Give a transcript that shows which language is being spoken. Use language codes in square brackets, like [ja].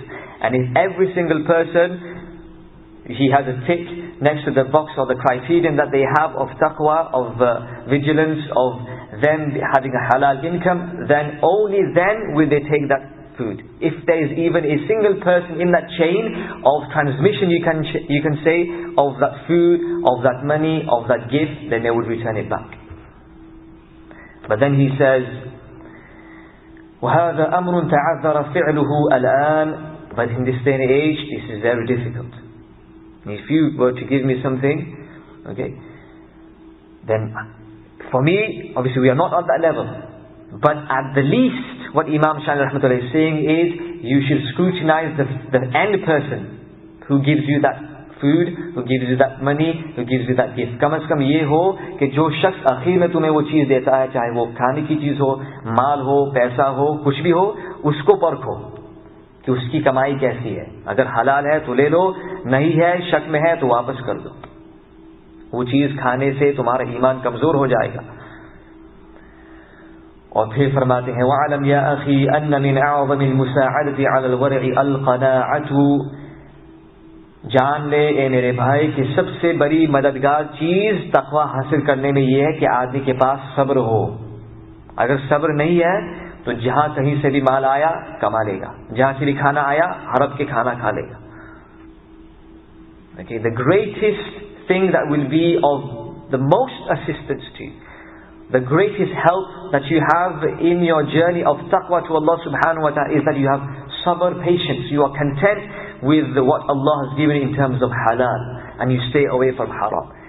[en] And if every single person, he has a tick next to the box or the criterion that they have of taqwa, of vigilance, of them having a halal income, then only then will they take that food. If there is even a single person in that chain of transmission, you can say, of that food, of that money, of that gift, then they would return it back. But then he says, [ar] وَهَذَا أَمْرٌ تَعَذَّرَ فِعْلُهُ الْآنِ. [en] But in this day and age, this is very difficult. If you were to give me something, okay, then for me, obviously we are not on that level, but at the least, what Imam Sha'rani rahmatullah is saying is, you should scrutinize the end person who gives you that food, who gives you that money, who gives you that gift. [ur] کم از کم یہ ہو کہ جو شخص آخر میں تمہیں وہ چیز دیتا ہے، چاہے وہ کھانے کی چیز ہو، مال ہو، پیسہ ہو، کچھ بھی ہو، اس کو پرکھو کہ اس کی کمائی کیسی ہے. اگر حلال ہے تو لے لو، نہیں ہے، شک میں ہے تو واپس کر دو. وہ چیز کھانے سے تمہارا ایمان کمزور ہو جائے گا. اور پھر فرماتے ہیں [ar] وَعَلَمْ يَا أَخِي أَنَّ مِنْ أَعْظَمِ الْمُسَاعَدَةِ عَلَى الْوَرْعِ الْقَنَاعَةُ، [ur] جان لے اے میرے بھائی کہ سب سے بڑی مددگار چیز تقوی حاصل کرنے میں یہ ہے کہ آدمی کے پاس صبر ہو. اگر صبر نہیں ہے تو جہاں کہیں سے بھی مال آیا کما لے گا, جہاں سے بھی کھانا آیا حرب کے کھانا کھا لے گا. [en] Okay, the greatest thing that will be of the most assistance to you, the greatest help that you have in your journey of taqwa to Allah subhanahu wa ta'ala is that you have sabr, patience. You are content with what Allah has given in terms of halal and you stay away from haram.